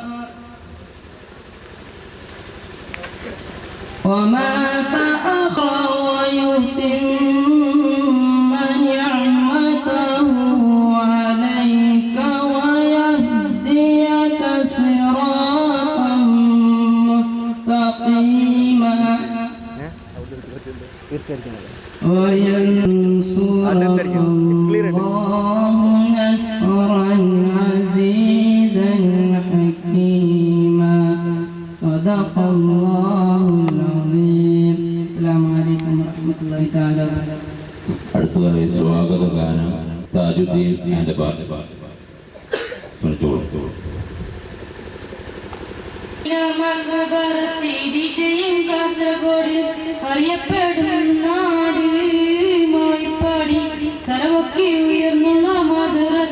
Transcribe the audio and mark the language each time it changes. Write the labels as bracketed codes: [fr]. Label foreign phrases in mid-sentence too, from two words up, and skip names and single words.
[ar] ويتم نعمته عليك ويهديك صراطا مستقيما وينصرك الله نصرا عزيزا حكيما صدق الله العظيم. [ml] ഗാനം താജുദ്ദീൻ ആൻഡ് പാട്ട് ക്ഷണിച്ചോളൂ. സ്ഥിതി ചെയ്യും കാസർഗോഡിൽ അറിയപ്പെടും നാട് മോയിപ്പാടി തലവൊക്കെ ഉയർന്നുള്ള മദ്രസ